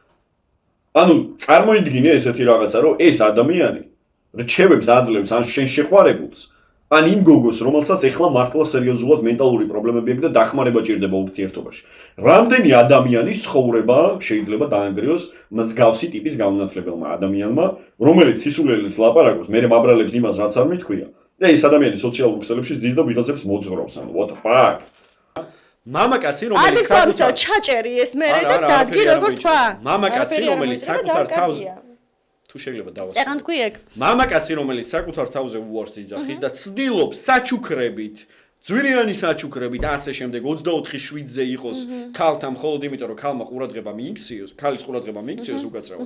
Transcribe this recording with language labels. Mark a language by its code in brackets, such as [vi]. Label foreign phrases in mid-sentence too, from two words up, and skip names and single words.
[ka] ანუ წარმოიდგინე ესეთი რაღაცა რომ ეს ადამიანი რჩევებს აძლევს ან შენ შეყვარებულს ან იმ გოგოს რომელსაც ეხლა მართლა სერიოზულად მენტალური პრობლემები აქვს და დახმარება ჭირდება ურთიერთობაში. რამდენი ადამიანის ცხოვრება შეიძლება დაანგრიოს მსგავსი ტიპის გამონათლებელმა ადამიანმა, რომელიც სისულელეს ლაპარაკობს, მე მაბრალებს იმას რაც არ მithქვია და ეს ადამიანი სოციალურ ქსელებში ზის და ვიღაცებს მოძღვრავს, ანუ [en] what the fuck. [ka] მამაკაცი რომელიც საკუთარ ჩაჭერი ეს მე და დადგი როგორ თქვა? მამაკაცი რომელიც საკუთარ თავზე თუ შეიძლება დავასრულო. წერან თქვი ეგ. მამაკაცი რომელიც საკუთარ თავზე უარს იძახის და ცდილობს საჩუქრებით ძვირიანი საჩუქრებით ასე შემდეგ 24/7-ზე იყოს ქალთან მხოლოდ იმიტომ რომ ქალმა ყურადღება მიიქციოს, ქალის ყურადღება მიიქციოს უკაცრავად.